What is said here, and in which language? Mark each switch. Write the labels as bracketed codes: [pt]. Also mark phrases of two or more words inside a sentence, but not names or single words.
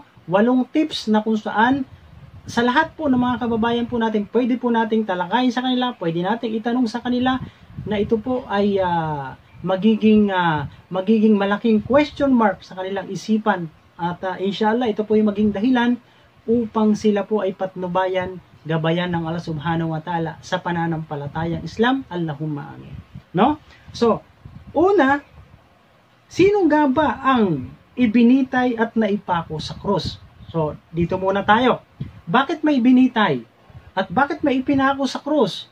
[tl] 8 tips na kung saan sa lahat po ng mga kababayan po natin, pwede po nating talakayin sa kanila, pwede nating itanong sa kanila na ito po ay magiging malaking [en] question mark [tl] sa kanilang isipan. At inshallah, ito po yung maging dahilan upang sila po ay patnubayan, gabayan ng [ar] الله سبحانه وتعالى [tl] sa pananampalatayang Islam. [ar] اللهم آمين. No? [tl] So, una, sino nga ba ang ibinitay at naipako sa krus? So, dito muna tayo. Bakit may binitay? At bakit may ipinako sa krus?